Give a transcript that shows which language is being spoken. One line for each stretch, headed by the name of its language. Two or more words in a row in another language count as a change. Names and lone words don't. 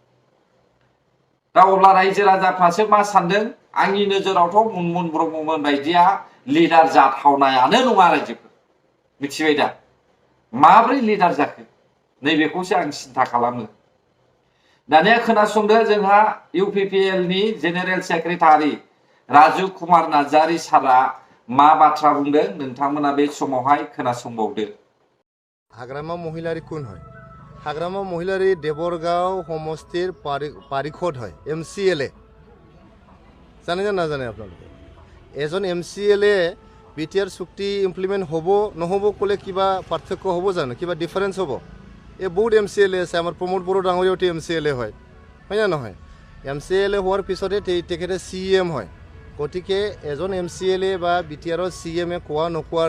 Bodo: दा अब्ला रायजो राजाफ्रासो मा सानदों आंनि नोजोरावथ' मुनमुन ब्रह्ममोन बायदिया लिडार जाथावनायानो नङा रायजोफोर मिथिबाय दा माब्रै लिडार जाखो नैबेखौसो आं सिन्था खालामो दानिया खोनासंदो जोंहा UPPL नि जेनेरेल सेक्रेटारि राजु कुमार नार्जारी सारा मा बाथ्रा बुंदों नोंथांमोना बे समावहाय खोनासंबावदो
Assamese: हाग्रामा महिलारी कोन হয় हाग्रामा महिलारी देवरगाঁও সমষ্টিৰ পাৰিষদ হয় MCLA জানে না নাজানে আপোনালোকে এজন MCLA BTR চুক্তি ইমপ্লিমেণ্ট হ'ব নহ'ব ক'লে কিবা পাৰ্থক্য হ'ব জানো কিবা ডিফাৰেঞ্চ হ'ব এই বহুত MCLA আছে আমাৰ প্ৰমোদ বড়ো ডাঙৰীয়াওতো MCLA হয় না নহয় MCLA হোৱাৰ পিছতে তেখেতে CM হয় গতিকে এজন MCLA বা BTRৰ CM এ কোৱা নকোৱাৰ